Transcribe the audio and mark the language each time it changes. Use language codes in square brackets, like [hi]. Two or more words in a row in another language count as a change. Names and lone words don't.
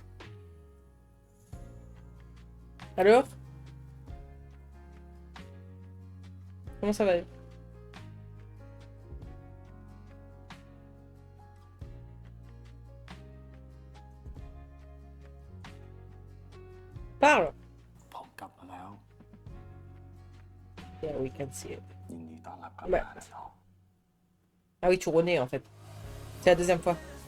[fr] Alors? Comment ça va? Parle! [th] ผมกลับมาแล้ว [en] Yeah, we can see it. [th] ยินดีต้อนรับกลับ [fr] Ouais. [th] มานะ [fr] Ah oui, tu renais en fait. C'est la deuxième fois.